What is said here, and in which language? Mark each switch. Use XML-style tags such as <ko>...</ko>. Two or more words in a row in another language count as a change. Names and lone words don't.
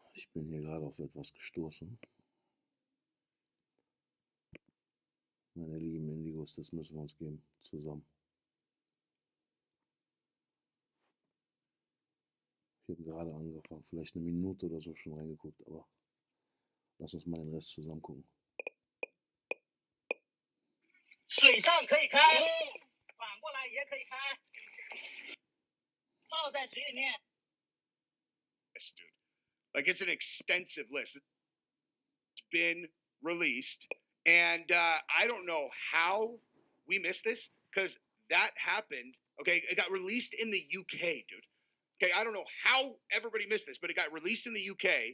<de>Ich bin hier gerade auf etwas gestoßen. Meine lieben Indigos, das müssen wir uns geben, zusammen. Ich habe gerade angefangen, vielleicht eine Minute oder so schon reingeguckt, aber lass uns mal den Rest zusammen gucken.</de> <zh>水上可以开，反过来也可以开，泡在水里面。</zh> <en>Yes, dude. Like, it's an extensive list. It's been released, and I don't know how we missed this, because that happened. Okay, it got released in the UK, dude. Okay, I don't know how everybody missed this, but it got released in the UK.</en>